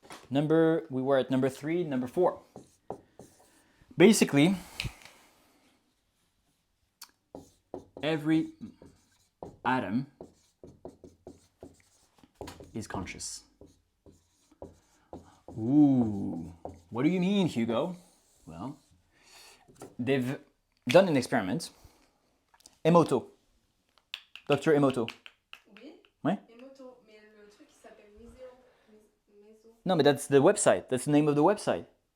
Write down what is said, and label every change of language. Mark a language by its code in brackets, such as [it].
[en] We were at number 3, number 4. Basically, every atom is conscious. Ooh, what do you mean, Hugo? Well, they've done an experiment. Emoto. Dr. Emoto. [fr] Oui. Ouais? Emoto, mais le truc qui s'appelle Méso. [en] No, but that's the website. That's the name of the website.